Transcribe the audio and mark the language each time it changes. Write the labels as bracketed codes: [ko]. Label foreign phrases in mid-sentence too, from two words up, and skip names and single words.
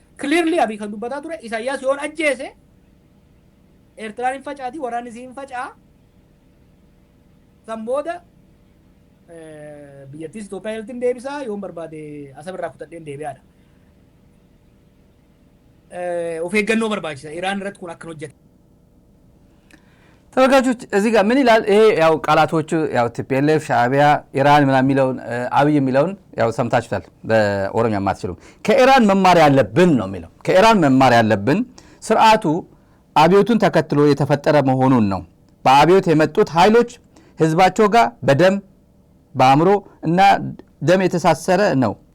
[om] Clearly Abiy kan dubbataa ture Isaayyaas yoo ajjeese Eertiraan hin facaati waraanni siin facaa san booda biyyattis Itoophiyaa iltiin deebisaa yoon barbaade asabirraa kutadheen deebi'aadha. Of eeggannoo barbaachisa Iraan irratti kun akkan hojjete. [am] ተመልካቾች እዚህ ጋር ምን ይላል? ይሄ ያው ቃላቶቹ ያው TPLF ሻዕቢያ ኢራን ምናምን የሚለውን አብይ የሚለውን ያው ሰምታችኋል። በኦሮሚያ ማትችሉ ከኢራን መማር ያለብን ነው የሚለው። ከኢራን መማር ያለብን ስርዓቱ አብዮቱን ተከትሎ የተፈጠረ መሆኑን ነው። በአብዮት የመጡት ኃይሎች ህዝባቸው ጋር በደም በአእምሮ እና ደም የተሳሰረ ነው።